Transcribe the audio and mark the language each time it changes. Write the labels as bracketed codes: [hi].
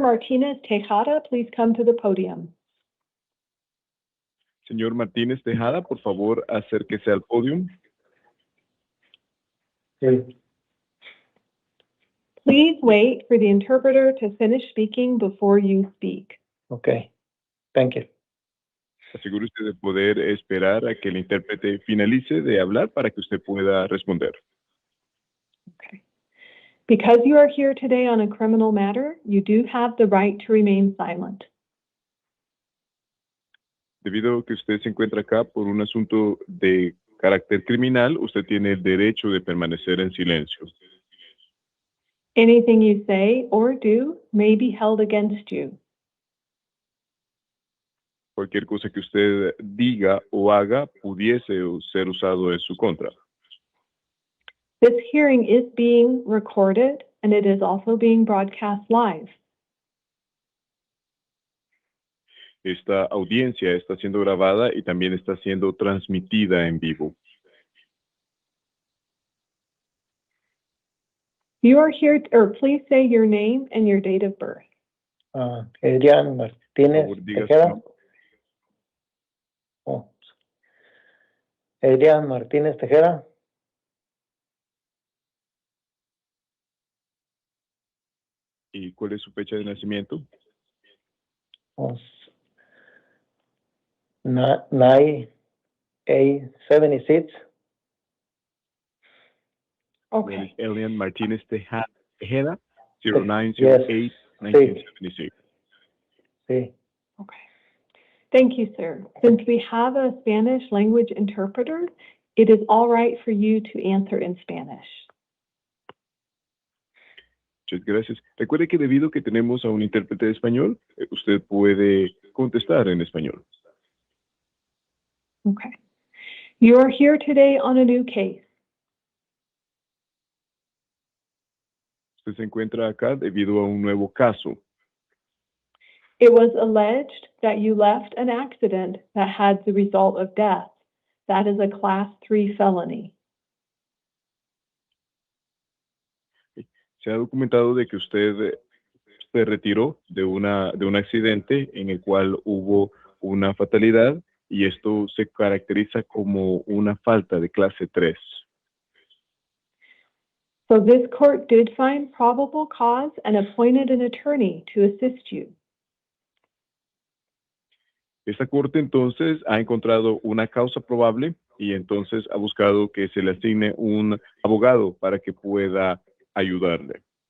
[en] Martinez Tejada, please come to the podium. [es] Señor Martínez Tejada, por favor, acérquese al podium. [en] Okay. Please wait for the interpreter to finish speaking before you speak. Okay. Thank you. [es] Asegúrese de poder esperar a que el intérprete finalice de hablar para que usted pueda responder. [en] Okay. Because you are here today on a criminal matter, you do have the right to remain silent. [es] Debido a que usted se encuentra acá por un asunto de carácter criminal, usted tiene el derecho de permanecer en silencio. [en] Anything you say or do may be held against you. [es] Cualquier cosa que usted diga o haga pudiese ser usado en su contra. [en] This hearing is being recorded and it is also being broadcast live. [es] Esta audiencia está siendo grabada y también está siendo transmitida en vivo. [en] You are here, or please say your name and your date of birth. [es] Adrián Martínez Por favor, diga su Tejeda. nombre. Oh. Adrián Martínez Tejeda. ¿Y cuál es su fecha de nacimiento? Oh. 9/8/76. [en] Okay. Elian Martínez Tejeda, Yes. 09/08/1976. [es] Sí. [en] Okay. Thank you, sir. Since we have a Spanish language interpreter, it is all right for you to answer in Spanish. [es] Muchas gracias. Recuerde que debido a que tenemos a un intérprete de español, usted puede contestar en español. [en] Okay. You are here today on a new case. [es] Usted se encuentra acá debido a un nuevo caso. [en] It was alleged that you left an accident that had the result of death. That is a Class 3 felony. [es] Se ha documentado de que usted se retiró de un accidente en el cual hubo una fatalidad y esto se caracteriza como una falta de clase 3. [en] So this court did find probable cause and appointed an attorney to assist you. [es] Esta corte entonces ha encontrado una causa probable y entonces ha buscado que se le asigne un abogado para que pueda ayudarle.